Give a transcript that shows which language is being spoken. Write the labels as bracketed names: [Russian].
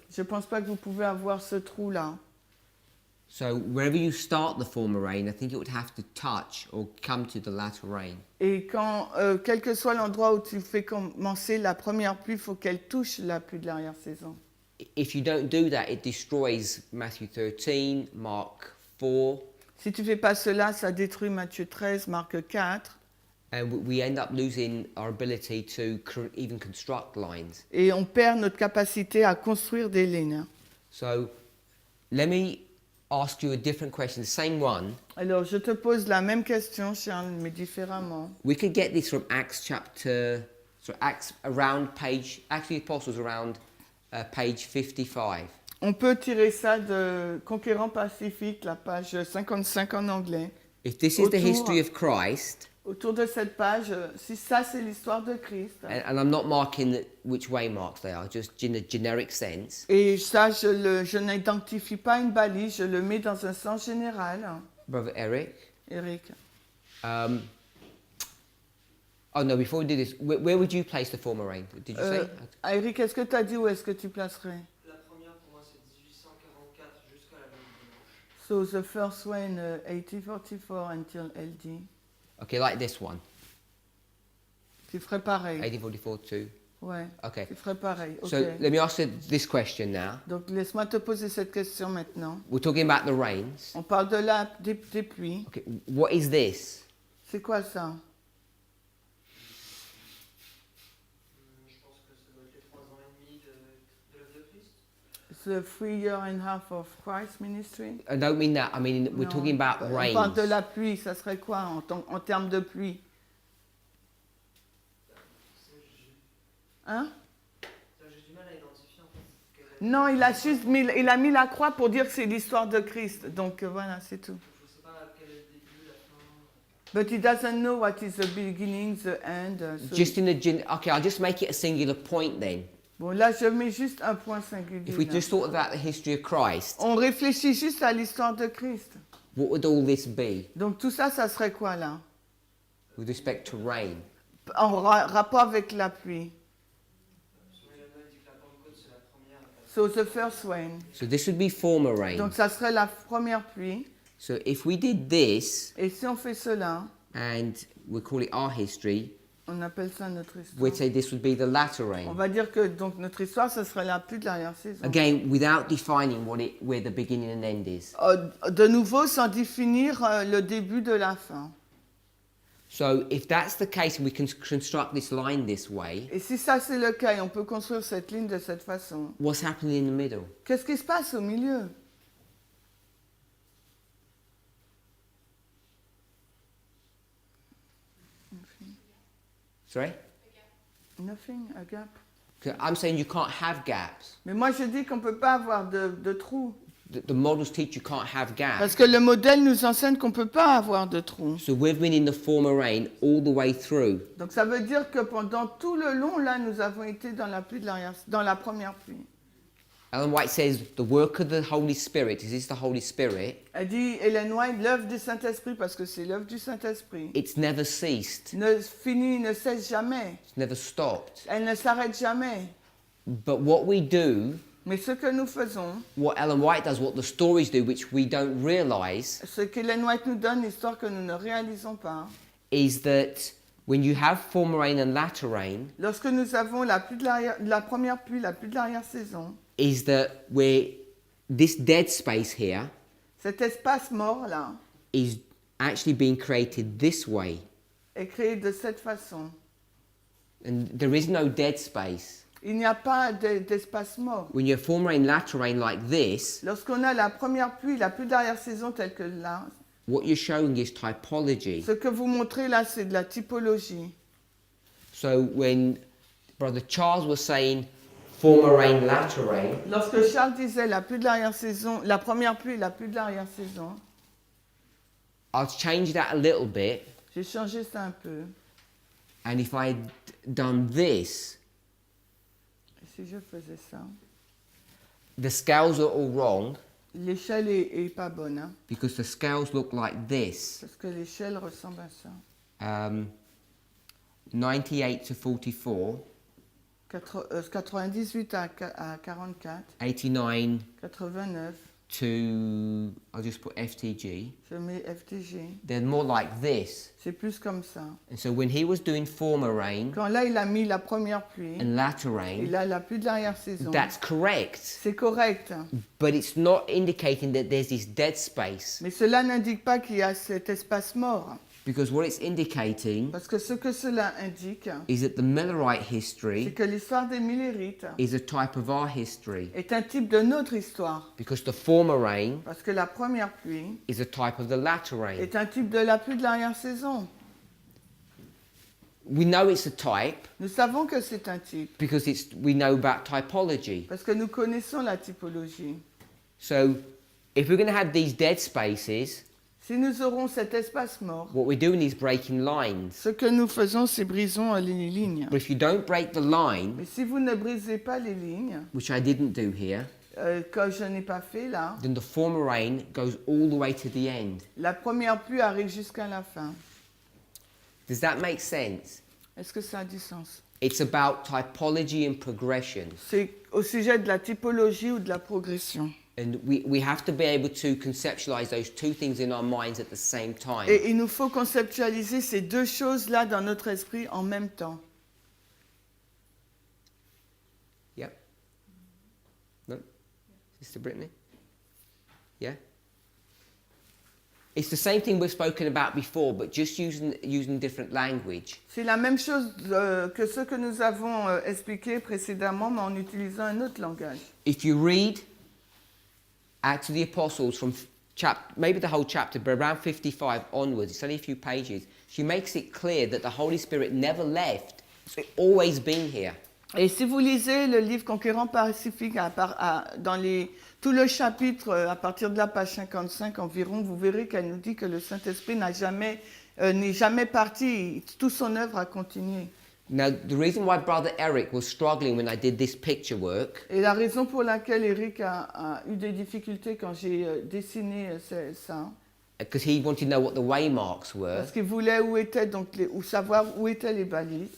[French] Je ne pense pas que vous pouvez avoir ce trou-là. [English] So wherever you start the former rain, I think it would have to touch or come to the latter rain. [French] Et quand, quel que soit l'endroit où tu fais commencer la première pluie, il faut qu'elle touche la pluie de l'arrière-saison. [English] If you don't do that, it destroys Matthew 13, Mark 4, [French] Si tu ne fais pas cela, ça détruit Matthieu 13, Marc 4. [English] and we end up losing our ability to even construct lines. [French] Et on perd notre capacité à construire des lignes. [English] So let me ask you a different question, the same one. [French] Alors, je te pose la même question, Charles, mais différemment. [English] We could get this from Acts chapter, so Acts around page, actually Apostles around page 55. [French] On peut tirer ça de Conquérant Pacifique, la page 55 en anglais. [English] If this is the [French] Autour- [English] history of Christ, [French] Autour de cette page, si ça c'est l'histoire de Christ, [English] and I'm not marking which way marks they are, just in a generic sense. [French] et ça je n'identifie pas une balise, je le mets dans un sens général, [English] Brother Eric. Eric. Oh no, before we do this, where would you place the former rain? Did you say? [French] Eric, est-ce que tu as dit où est-ce que tu placerais? La première pour moi c'est 1844 jusqu'à la nuit du dimanche. [English] So the first one, 1844 until LD. Okay, like this one, [French] Tu ferais pareil. [English] 1844 too. [French] Ouais, Okay. tu ferais pareil. Ok. [English] So let me ask you this question now. [French] Donc laisse-moi te poser cette question maintenant. [English] We're talking about the rains. [French] On parle de des pluies. [English] Okay, what is this? [French] C'est quoi ça? Je pense que ça doit être les 3 ans et demi de l'œuvre de Christ. [English] The 3 years and a half of Christ ministry? I don't mean that. I mean we're [French] Non. [English] talking about [French] On [English] rains. [French] parle de la pluie, ça serait quoi en termes de pluie? Hein? J'ai du mal à identifier en fait. Quelle est- Non, il a mis la croix pour dire que c'est l'histoire de Christ. Donc voilà, c'est tout. Je ne sais pas quel est le début, la fin. [English] But he doesn't know what is the beginning, the end. So- Just in a okay, I'll just make it a singular point then. [French] Bon, là, je mets juste un point singulier. [English] If we [French] là. [English] just thought about the history of Christ, [French] On réfléchit juste à l'histoire de Christ. [English] what would all this be [French] Donc tout ça, ça serait quoi là? [English] with respect to rain? [French] En rapport avec la pluie. Sur les il dit que la Pentecôte c'est la première. [English] So the first one. So this would be former rain. [French] Donc ça serait la première pluie. [English] So if we did this, [French] Et si on fait cela, [English] and we call it our history, [French] on appelle ça notre histoire. [English] we'd say this would be the latter [French] On [English] rain. [French] va dire que donc notre histoire, ce serait la pluie de l'arrière-saison. [English] Again, without defining where the beginning and end is. [French] De nouveau, sans définir le début de la fin. [English] So if that's the case, we can construct this line this way. [French] Et si ça c'est le cas et on peut construire cette ligne de cette façon, [English] What's happening in the middle? [French] qu'est-ce qui se passe au milieu? [English] Sorry? Nothing, a gap. 'Cause I'm saying you can't have gaps. [French] Mais moi je dis qu'on ne peut pas avoir de trous. [English] The models teach you can't have gaps. [French] Parce que le modèle nous enseigne qu'on ne peut pas avoir de trous. [English] So we've been in the former rain all the way through. [French] Donc ça veut dire que pendant tout le long, là, nous avons été dans la pluie de l'arrière, dans la première pluie. [English] Ellen White says the work of the Holy Spirit, is this the Holy Spirit? [French] Elle dit, Ellen White, l'œuvre du Saint-Esprit, parce que c'est l'œuvre du Saint-Esprit, [English] It's never ceased. [French] ne finit, ne cesse jamais. [English] It's never stopped. [French] Elle ne s'arrête jamais. [English] But what we do, [French] Mais ce que nous faisons, [English] what Ellen White does, what the stories do, which we don't realize, [French] ce qu'Ellen White nous donne, l'histoire que nous ne réalisons pas, [English] is that when you have former rain and latter rain, [French] lorsque nous avons la pluie de la première pluie, la pluie de l'arrière-saison, [English] is that this dead space here [French] cet espace mort là [English] is actually being created this way. [French] est créé de cette façon. [English] And there is no dead space. [French] Il n'y a pas d'espace mort. [English] When you have former rain, latter rain like this, [French] Lorsqu'on a la première pluie, la pluie de l'arrière-saison telle que là, [English] what you're showing is typology. [French] ce que vous montrez là, c'est de la typologie. [English] So when Brother Charles was saying former rain, latter rain, [French] Lorsque Charles disait la pluie de l'arrière-saison, la première pluie, la pluie de l'arrière-saison, [English] I'll change that a little bit. [French] j'ai changé ça un peu. [English] And if I'd done this, [French] Et si je faisais ça, [English] the scales are all wrong [French] l'échelle est pas bonne, hein, [English] because the scales look like this. [French] parce que l'échelle ressemble à ça. [English] 98 to 44, [French] 98 à 44, 89 89, [English] to, I'll just put FTG. [French] je mets FTG. [English] They're more like this. [French] C'est plus comme ça. [English] And so when he was doing former rain [French] Quand là, il a mis la première pluie, [English] and latter rain, [French] il a la pluie de l'arrière-saison. [English] that's correct. [French] C'est correct. [English] But it's not indicating that there's this dead space. [French] Mais cela n'indique pas qu'il y a cet espace mort. [English] Because what it's indicating [French] Parce que ce que cela indique, [English] is that the Millerite [French] c'est [English] history [French] que l'histoire des Millérites [English] is a type of our history. [French] est un type de notre histoire. [English] Because the former rain [French] Parce que la première pluie [English] is a type of the latter rain. [French] est un type de la pluie de l'arrière-saison. [English] We know it's a type [French] Nous savons que c'est un type, [English] because we know about typology. [French] parce que nous connaissons la typologie. [English] So if we're going to have these dead spaces, [French] Si nous aurons cet espace mort, [English] what we're doing is breaking lines. [French] ce que nous faisons, c'est brisons les lignes. [English] But if you don't break the line, [French] Mais si vous ne brisez pas les lignes, [English] which I didn't do here, [French] que je n'ai pas fait là, [English] then the former rain goes all the way to the end. [French] la première pluie arrive jusqu'à la fin. [English] Does that make sense? [French] Est-ce que ça a du sens? [English] It's about typology and progression. [French] C'est au sujet de la typologie ou de la progression. [English] And we have to be able to conceptualize those two things in our minds at the same time. [French] Et il nous faut conceptualiser ces deux choses-là dans notre esprit en même temps. [English] Yep. No? Sister Brittany? Yeah? It's the same thing we've spoken about before, but just using different language. [French] C'est la même chose que ce que nous avons expliqué précédemment, mais en utilisant un autre langage. [English] If you read Acts of the Apostles from maybe the whole chapter, but around 55 onwards, it's only a few pages, she makes it clear that the Holy Spirit never left. It's always been here. [French] Et si vous lisez le livre Conquérant Pacifique dans tout le chapitre, à partir de la page 55 environ, vous verrez qu'elle nous dit que le Saint-Esprit n'est jamais parti, toute son œuvre a continué. [English] Now, the reason why Brother Eric was struggling when I did this picture work [French] Et la raison pour laquelle Eric a eu des difficultés quand j'ai dessiné ça, [English] because he wanted to know what the waymarks were, [French] parce qu'il voulait savoir où étaient les balises.